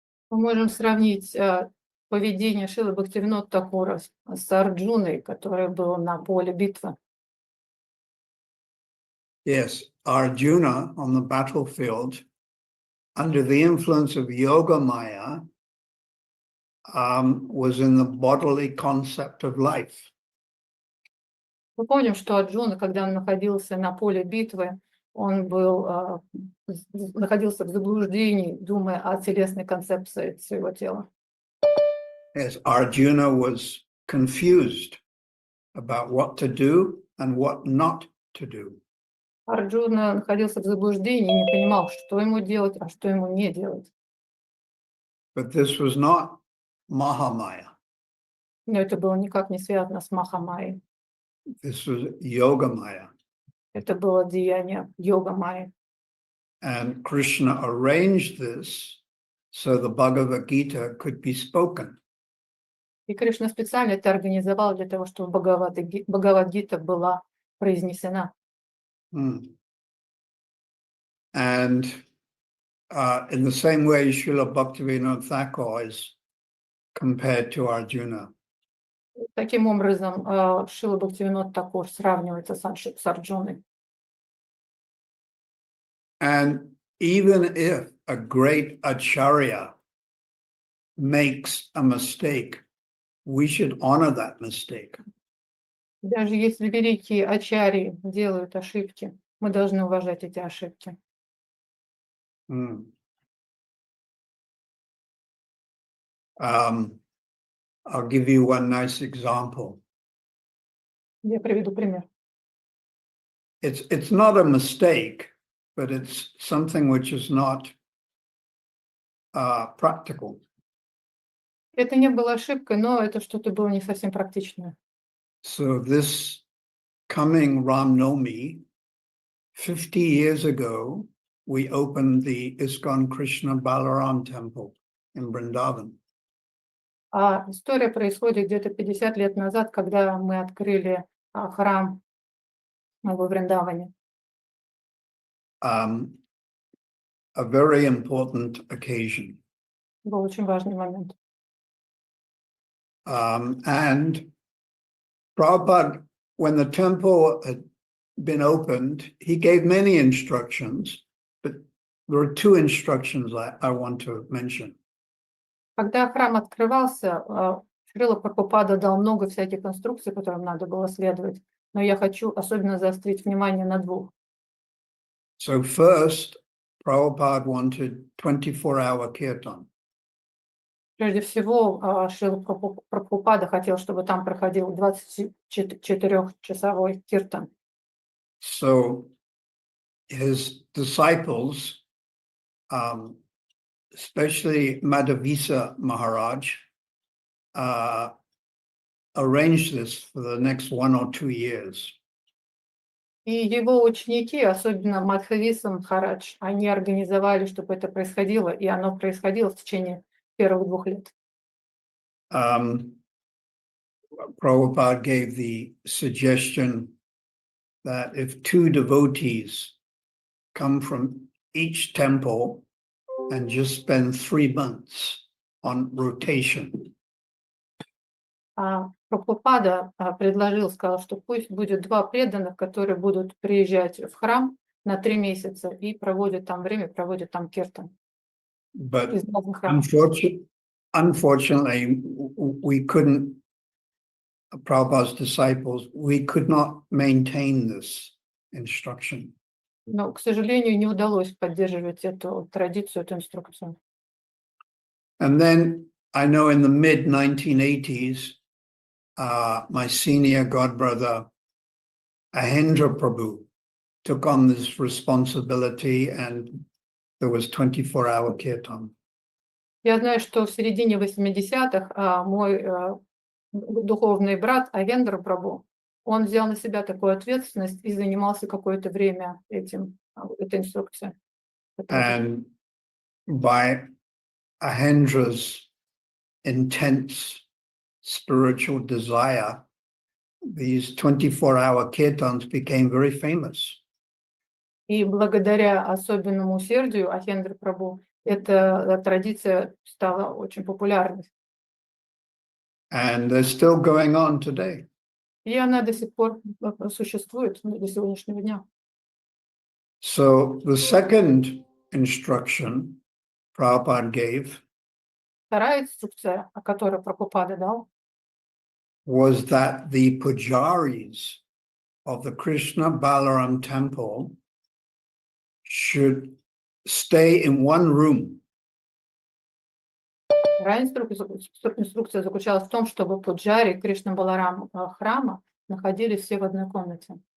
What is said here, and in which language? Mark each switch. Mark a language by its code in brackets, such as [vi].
[ru] Мы можем сравнить поведение Шрилы Бхактивинода Тхакура с Арджуной, который был на поле битвы. [en] Yes, Arjuna on the battlefield, under the influence of Yoga Maya, was in the bodily concept of life. [ru] Мы помним, что Арджуна, когда он находился на поле битвы, он находился в заблуждении, думая о телесной концепции своего тела. [en] Yes, Arjuna was confused about what to do and what not to do. [ru] Арджуна находился в заблуждении и не понимал, что ему делать, а что ему не делать. [en] But this was not Mahamaya. [ru] Но это было никак не связано с Махамайей. [en] This was Yoga Maya. [ru] Это было деяние Йога Майи. [en] And Krishna arranged this so the Bhagavad Gita could be spoken. [ru] И Кришна специально это организовал для того, чтобы Бхагавад-гита была произнесена. [en] And in the same way, Srila Bhaktivinoda Thakur is compared to Arjuna. [ru] Таким образом, Шрила Бхактивинод Тхакур сравнивается с Арджуной. [en] And even if a great acharya makes a mistake, we should honor that mistake. [ru] Даже если великие ачарьи делают ошибки, мы должны уважать эти ошибки. Mm. [en] Um, I'll give you one nice example. [ru] Я приведу пример. [en] It's not a mistake, but it's something which is not practical. [ru] Это не было ошибкой, но это что-то было не совсем практичное. [en] So this coming Ram Navami, 50 years ago, we opened the ISKCON Krishna Balaram temple in Vrindavan. [ru] А история происходит где-то 50 лет назад, когда мы открыли храм во Вриндаване. [en] A very important occasion. [ru] Был очень важный момент. [en] And Prabhupada, when the temple had been opened, he gave many instructions, but there are two instructions I want to mention. [ru] Когда храм открывался, Шрила Прабхупада дал много всяких инструкций, которым надо было следовать, но я хочу особенно заострить внимание на двух. [en] So first, Prabhupada wanted 24-hour kirtan. [ru] Прежде всего, Шрила Прабхупада хотел, чтобы там проходил 24-часовой киртан. [en] So his disciples, especially Madhavisa Maharaj, arranged this for the next 1 or 2 years. [ru] И его ученики, особенно Мадхависа Махарадж, они организовали, чтобы это происходило, и оно происходило в течение первых 2 лет. [en] Prabhupada gave the suggestion that if 2 devotees come from each temple and just spend 3 months on rotation, [ru] Прабхупада предложил, сказал, что пусть будет 2 преданных, которые будут приезжать в храм на 3 месяца и проводят там время, проводят там киртан [en] but [ru] из разных храмов. [en] unfortunately, we couldn't, Prabhupada's disciples, we could not maintain this instruction. [ru] Но, к сожалению, не удалось поддерживать эту традицию, эту инструкцию. [en] And then I know in the mid-1980s, my senior godbrother, Ahendra Prabhu, took on this responsibility and there was 24-hour kirtan. [ru] Я знаю, что в середине 80-х мой духовный брат Авендра Прабhu, он взял на себя такую ответственность и занимался какое-то время этой инструкцией. [en] And by Ahendra's intense spiritual desire, these 24-hour kirtans became very famous. [ru] И благодаря особенному усердию Ахендры Прабhu эта традиция стала очень популярной. [en] And they're still going on today. [ru] И она до сих пор существует до сегодняшнего дня. [en] So the second instruction Prabhupada gave [ru] Вторая инструкция, которую Прабхупада дал, [en] was that the pujaris of the Krishna Balaram temple should stay in one room. [ru] Вторая инструкция заключалась в том, чтобы пуджари Кришна Баларам храма находились все в одной комнате.